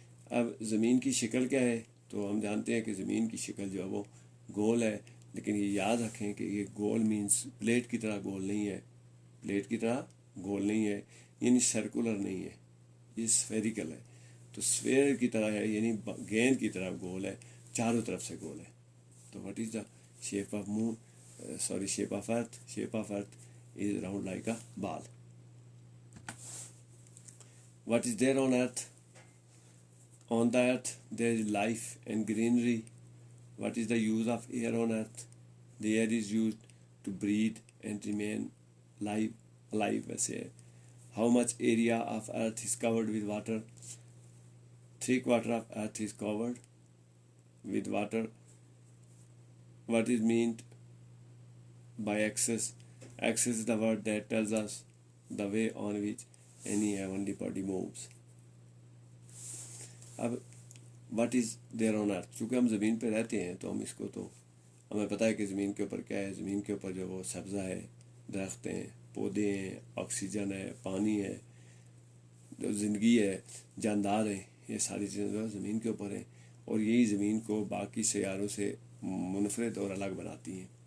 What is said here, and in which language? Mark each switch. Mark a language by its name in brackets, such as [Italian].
[Urdu] اب زمین کی شکل کیا ہے؟ تو ہم جانتے ہیں کہ زمین کی شکل جو ہے وہ گول ہے، لیکن یہ یاد رکھیں کہ یہ گول مینس پلیٹ کی طرح گول نہیں ہے. پلیٹ کی طرح گول نہیں ہے یعنی سرکولر نہیں ہے، یہ اسفیریکل ہے. تو اسفیئر کی طرح ہے یعنی گیند کی طرح گول ہے، چاروں طرف سے گول ہے. [English] تو what is the shape of moon shape of earth? Shape of earth is round like a ball. What is there on earth? On the earth there is life and greenery. What is the use of air on earth? The air is used to breathe and remain alive. ویسے how much area of earth is covered with water? 3/4 of earth is covered with water. What is meant by axis? Axis is the word that tells us the way on which any heavenly body moves. [Urdu] اب [English] what is there on earth؟ [Urdu] چونکہ ہم زمین پہ رہتے ہیں تو ہم اس کو تو ہمیں پتہ ہے کہ زمین کے اوپر کیا ہے. زمین کے اوپر جو وہ سبزہ ہے، درخت ہیں، پودے ہیں، آکسیجن ہے، پانی ہے، جو زندگی ہے، جاندار ہیں، یہ ساری چیزیں جو زمین کے اوپر ہیں اور یہی زمین کو باقی سیاروں سے منفرد اور الگ بناتی ہیں.